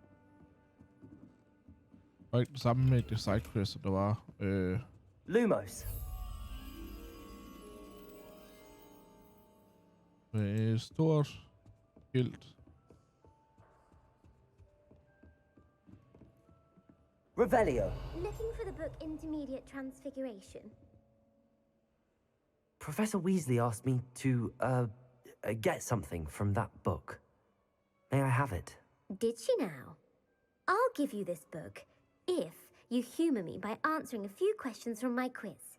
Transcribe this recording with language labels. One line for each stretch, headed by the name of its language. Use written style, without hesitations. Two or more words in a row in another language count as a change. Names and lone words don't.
Danish: Og ikke det samme med det sidequests, som der var. Lumos. Med stort skilt.
English: Revelio. Looking for the book Intermediate Transfiguration. Professor Weasley asked me to, get something from that book. May I have it? Did she now? I'll give you this book if you humour me by answering a few questions from my quiz.